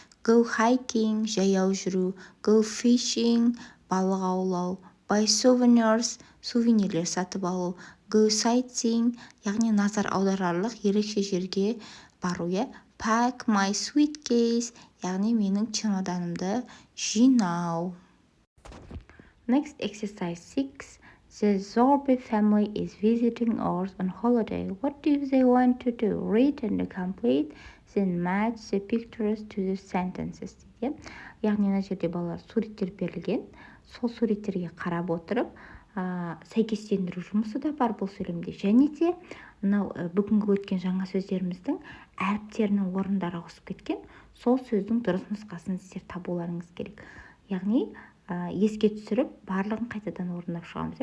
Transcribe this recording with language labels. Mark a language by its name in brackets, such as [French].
[Kazakh] Go hiking, жаяу жүру. Go fishing, балық аулау. Buy souvenirs, сувенирлер сатып алу. Go sightseeing, яғни назар аударарлық ерекше жерге бару. Pack my suitcase, яғни менің чемоданымды жинау. [English] Next exercise 6. The Zorbe family is visiting Earth on holiday. What do they want to do? Read and complete, then match the pictures to the sentences. [Kazakh] Яғни мына жерде балалар суреттер берілген. Сол суреттерге қарап отырып, сәйкестендіру жұмысы да бар бұл сөйлемде. Және де бүгінгі өткен жаңа сөздеріміздің әріптерінің орындары ауысып кеткен. Сол сөздің дұрыс нұсқасын сіздер табуларыңыз керек. Яғни еске түсіріп, барлығын қайтадан орындап шығамыз.